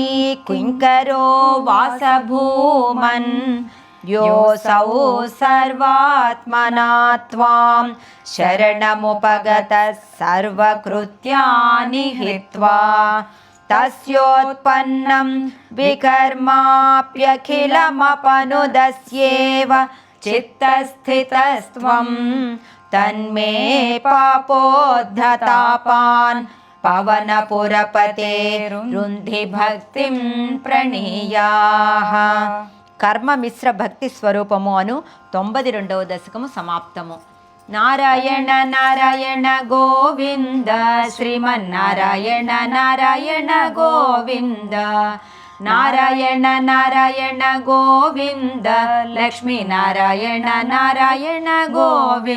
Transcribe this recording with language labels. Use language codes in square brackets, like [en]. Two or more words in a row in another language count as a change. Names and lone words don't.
[sa] किङ्करो वासभूमन् योऽसौ सर्वात्मना त्वां शरणमुपगतः सर्वकृत्यानि हित्वा तस्योत्पन्नं विकर्माप्यखिलमपनुदस्येव चित्तस्थितस्त्वं तन्मे पापोद्धतापान् पवनपुरपते रुन्धि भक्तिं प्रणीयाः [te] కర్మ మిశ్ర భక్తి స్వరూపము అను 92వ దశకము సమాప్తము. నారాయణ నారాయణ గోవింద శ్రీమన్నారాయణ నారాయణ గోవింద నారాయణ నారాయణ గోవింద లక్ష్మీ నారాయణ నారాయణ గోవింద.